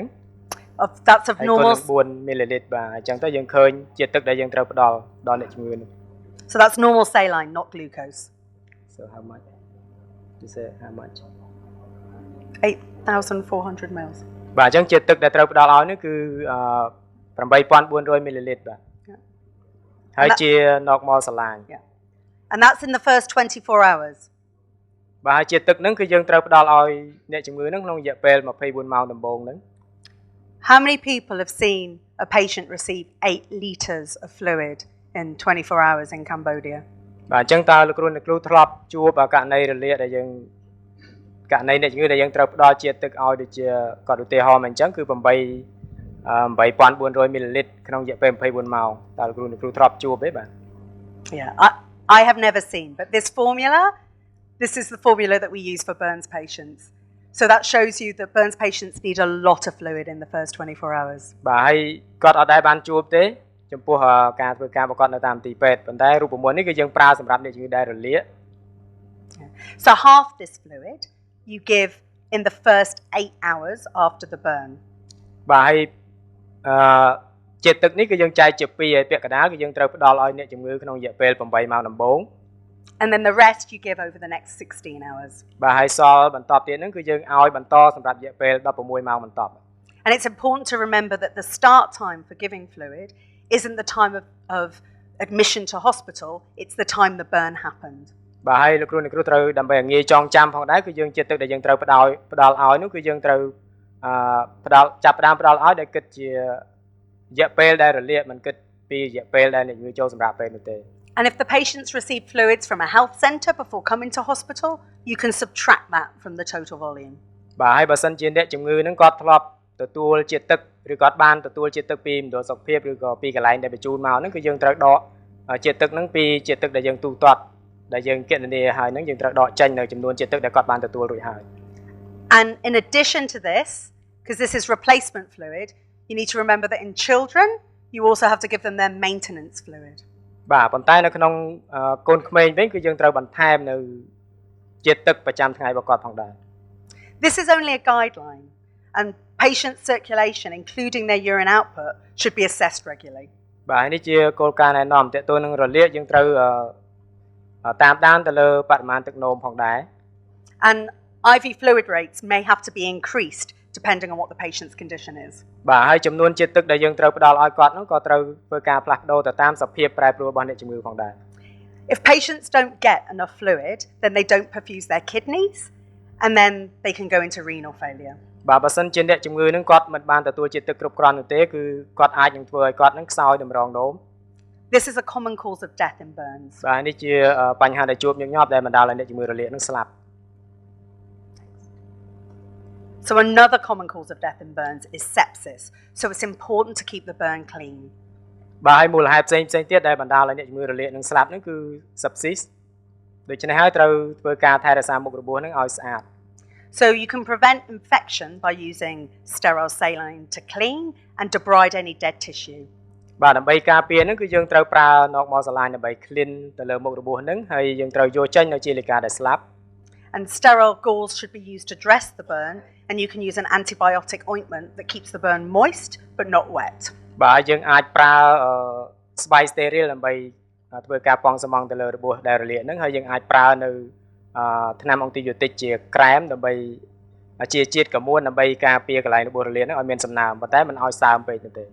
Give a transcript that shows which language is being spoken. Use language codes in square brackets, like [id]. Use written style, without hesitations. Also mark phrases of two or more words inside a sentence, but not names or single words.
[en] That's of normal [km] 4 មីលីលីត្របាទអញ្ចឹងទៅយើងឃើញជាតិទឹកដែលយើងត្រូវផ្ដល់ដល់អ្នកជំងឺហ្នឹង [en] So that's normal saline, not glucose. So how much? You say how much? 8,400 mils. [km] បាទអញ្ចឹងជាតិទឹកដែលត្រូវផ្ដល់ឲ្យនេះគឺ8,400មីលីលីត្របាទហើយជា [en] normal saline. Yeah. And that's in the first 24 hours. [km] បាទហើយជាតិទឹកហ្នឹងគឺយើងត្រូវផ្ដល់ឲ្យអ្នកជំងឺហ្នឹងក្នុងរយៈពេល24ម៉ោងដំបូងហ្នឹង [en] How many people have seen a patient receive 8 litres of fluid in 24 hours in Cambodia? [km] បាទអញ្ចឹងតើលោកគ្រូធ្លាប់ជួបករណីរលាកដែលយើងករណីអ្នកជំងឺដែលយើងត្រូវផ្ដល់ជាតិទឹកឲ្យដូចជាគាត់ឧទាហរណ៍មកអញ្ចឹងគឺ8400 មីលីលីត្រក្នុងរយៈពេល24ម៉ោងតើលោកគ្រូធ្លាប់ជួបទេបាទ [en] Yeah, I have never seen, but this is the formula that we use for Burns patients. So that shows you that Burns patients need a lot of fluid in the first 24 hours. [km] បាទហើយគាត់អត់ដែរបានជួបទេចំពោះការធ្វើការប្រកបនៅតាមទីពេទ្យប៉ុន្តែរូបមន្តនេះគឺយើងប្រើសម្រាប់អ្នកជំងឺដែលរលាក [en] So half this fluid you give in the first 8 hours after the burn. [km] បាទហើយជាតិទឹកនេះគឺយើងចែកជា2ហើយពាក្យកណ្ដាលគឺយើងត្រូវផ្ដល់ឲ្យអ្នកជំងឺក្នុងរយៈពេល8ម៉ោងដំបូង [en] And then the rest you give over the next 16 hours. [km] បាទហើយសល់បន្ទាប់ទៀតហ្នឹងគឺយើងឲ្យបន្តសម្រាប់រយៈពេល16ម៉ោងបន្ទាប់ [en] And it's important to remember that the start time for giving fluid isn't the time of admission to hospital, it's the time the burn happened. [km] បាទហើយលោកគ្រូត្រូវដើម្បីឲ្យងាយចងចាំផងដែរគឺយើងជាតិទឹកដែលយើងត្រូវផ្ដល់ឲ្យនោះគឺយើងត្រូវចាប់ផ្ដើមផ្ដល់ឲ្យដែលគិតជារយៈពេលដែលរលាកមិនគិតពីរយៈពេលដែលអ្នកជំងឺចូលសម្រាប់ពេលនោះទេ [en] And if the patients receive fluids from a health centre before coming to hospital, you can subtract that from the total volume. [km] បាទហើយបើសិនជាអ្នកជំងឺនឹងគាត់ធ្លាប់ទទួលជាតិទឹកឬគាត់បានទទួលជាតិទឹកពីមណ្ឌលសុខភាពឬក៏ពីកន្លែងដែលបញ្ជូនមកហ្នឹងគឺយើងត្រូវដកជាតិទឹកហ្នឹងពីជាតិទឹកដែលយើងទូទាត់ដែលយើងគណនាហើយហ្នឹងយើងត្រូវដកចេញនៅចំនួនជាតិទឹកដែលគាត់បានទទួលរួចហើយ [en] And in addition to this, because this is replacement fluid, you need to remember that in children, you also have to give them their maintenance fluid. [km] បាទប៉ុន្តែនៅក្នុងកូនក្មេងវិញគឺយើងត្រូវបន្ថែមនៅជាតិទឹកប្រចាំថ្ងៃរបស់គាត់ផងដែរ [en] This is only a guideline, and patient circulation, including their urine output, should be assessed regularly. [km] បាទនេះជាគោលការណ៍ណែនាំទាក់ទងនឹងរលាកយើងត្រូវតាមដានទៅលើបរិមាណទឹកនោមផងដែរ [en] And IV fluid rates may have to be increased depending on what the patient's condition is. [km] បាទហើយចំនួនជាតិទឹកដែលយើងត្រូវផ្ដល់ឲ្យគាត់នោះក៏ត្រូវធ្វើការផ្លាស់ប្ដូរទៅតាមសភាពប្រែប្រួលរបស់អ្នកជំងឺផងដែរ [en] If patients don't get enough fluid, then they don't perfuse their kidneys, and then they can go into renal failure. [km] បាទបើសិនជាអ្នកជំងឺនឹងគាត់មិនបានទទួលជាតិទឹកគ្រប់គ្រាន់នោះទេគឺគាត់អាចនឹងធ្វើឲ្យគាត់នឹងខ្សោយតម្រងនោម [en] This is a common cause of death in burns. [km] បាទនេះជាបញ្ហាដែលជួបញឹកញាប់ដែលបណ្ដាលឲ្យអ្នកជំងឺរលាកនឹងស្លាប់ [en] So another common cause of death in burns is sepsis. So it's important to keep the burn clean. [km] បាទហើយមូលហេតុផ្សេងទៀតដែលបណ្ដាលឲ្យអ្នកជំងឺរលាកនឹងស្លាប់នឹងគឺ sepsis ដូច្នេះហើយត្រូវធ្វើការថែរក្សាមុខរបួសនឹងឲ្យស្អាត [en] So you can prevent infection by using sterile saline to clean and debride any dead tissue. [km] បាទដើម្បីការពារនឹងគឺយើងត្រូវប្រើ [en] normal saline [km] ដើម្បី clean ទៅលើមុខរបួសនឹងហើយយើងត្រូវយកចេញនៅជាលិកាដែលស្លាប់ [en] And sterile gauze should be used to dress the burn, and you can use an antibiotic ointment that keeps the burn moist but not wet. [km] បាទយើងអាចប្រើស្បៃ sterile ដើម្បីធ្វើការប៉ង់សំងទៅលើរបួសដែលរលាកហ្នឹងហើយយើងអាចប្រើនៅថ្នាំអង់ទីប៊ីតិកជាក្រែមដើម្បីជាជាតិកាមួនដើម្បីការពារកន្លែងរបួសរលាកហ្នឹងឲ្យមានសំណើមប៉ុន្តែមិនឲ្យសើមពេកទេ